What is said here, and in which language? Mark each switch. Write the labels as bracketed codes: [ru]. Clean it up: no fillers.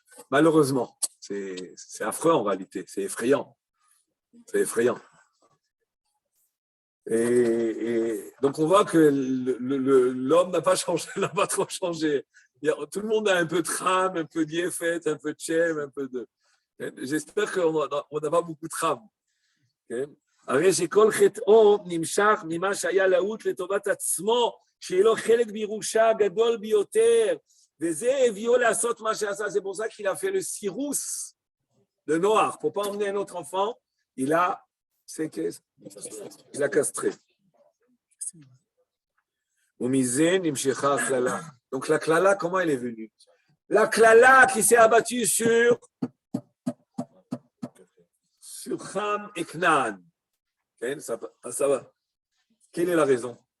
[fr] Malheureusement, c'est affreux en réalité, c'est effrayant. C'est effrayant. Et donc on voit que l'homme n'a pas changé, n'a pas trop changé. Tout le monde a un peu de Cham, un peu d'Yefet, un peu de Shem, un peu de... J'espère qu'on n'a pas beaucoup de Cham. [he] הרי שכל חטאו נמשך ממה שהיה להוט לטובת עצמו, שיהיה לו חלק בירושה הגדול ביותר, וזה הביאו לעשות מה שעשה. [fr] C'est pour ça qu'il a fait le Cyrus de Noach. Pour ne pas emmener un autre enfant, il a castré. [he] ומזה נמשכה הכללה. [fr] Donc la klala, comment elle est venue? La klala qui s'est abattue sur Cham et Canaan. Ça va. Quelle est la raison?